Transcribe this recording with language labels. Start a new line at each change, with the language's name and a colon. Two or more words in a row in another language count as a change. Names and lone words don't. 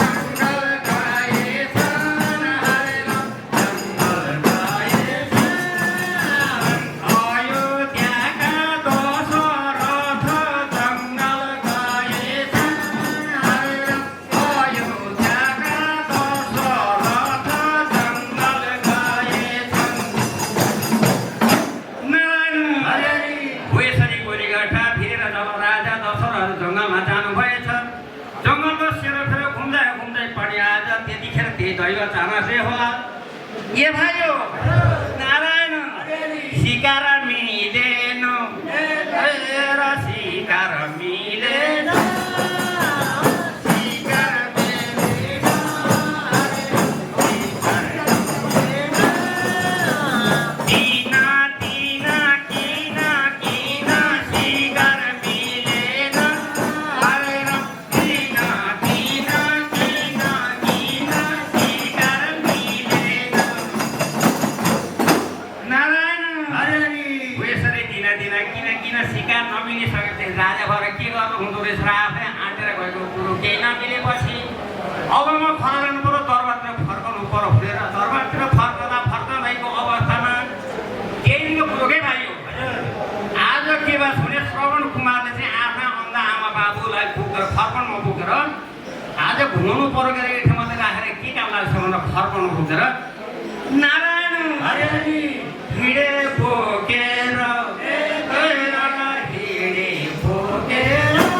Nepali: जङ्गल गएछन्, हरे राम, जङ्गल गएछन्। अयोध्याका दशरथ जङ्गल गएछन्, हरे राम, अयोध्याका दशरथ जङ्गल गएछन्। नारायण, हरे हरि। हो, यसरी गोलीगट्टा भिरेर जब राजा दशरथ जङ्गलमा जानुभएछ, जङ्गलको सेरोफेरो घुम्दै घुम्दै पनि आज त्यतिखेर त्यही दैव चाहनाले होला। ए भाइ हो, नारायण, सिकार मिलेन, ए र सिकार मिलेन, सिकार मिलेन, सिकार मिलेन। किन, किन, किन, किन सिकार मिलेन, हरे राम, किन, किन, किन, किन सिकार मिलेन। नारायण, हरे हरि। हो, यसरी दिन दिन किन, किन सिकार नमिलिसकेपछि राजा भएर के गर्नु हुँदो रहेछ र आफै आँटेर गएको कुरो केही नमिलेपछि अब म फर्कनु पर्यो, दरबारतिर फर्कनु पर्यो भनेर दरबारतिर फर्कँदा फर्कँदैको अवस्थामा केही दिनको कुरो के भाइ हो। आज के भयो भने श्रवण कुमारले चाहिँ आफ्ना अन्धा आमा बाबुलाई बोकेर, फर्कणमा बोकेर आज घुमाउनु पर्यो के अरे, एक ठाउँमा चाहिँ राखेर के काम लाग्छ भनेर फर्कणमा बोकेर नारायण, हरे हरि, हिँडे बोकेर, हिँडे बोकेर।